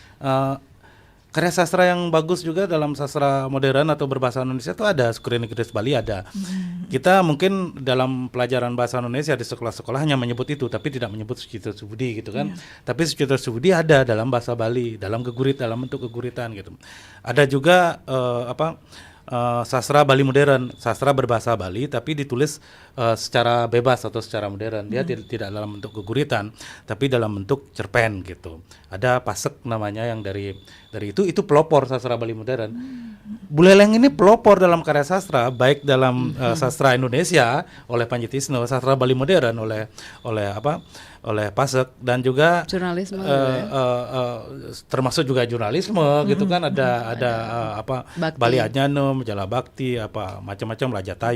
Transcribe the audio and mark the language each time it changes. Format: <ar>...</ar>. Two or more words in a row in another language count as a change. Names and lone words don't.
<id>Karya sastra yang bagus juga dalam sastra modern atau berbahasa Indonesia itu ada. Sukurinigris Bali ada. Kita mungkin dalam pelajaran bahasa Indonesia di sekolah-sekolah hanya menyebut itu, tapi tidak menyebut Sucito Subudi gitu kan. Tapi Sucito Subudi ada dalam bahasa Bali, dalam bentuk geguritan gitu. Ada juga sastra Bali modern, sastra berbahasa Bali tapi ditulis secara bebas atau secara modern. Dia tidak dalam bentuk geguritan, tapi dalam bentuk cerpen gitu. Ada Pasek namanya yang dari itu pelopor sastra Bali modern. Buleleng ini pelopor dalam karya sastra, baik dalam sastra Indonesia oleh Panji Tisno, sastra Bali modern oleh Pasek, dan juga jurnalisme termasuk juga jurnalisme gitu kan. Ada Bali Adnyano, Majalah Bakti, macam-macam Raja Tayu.</id>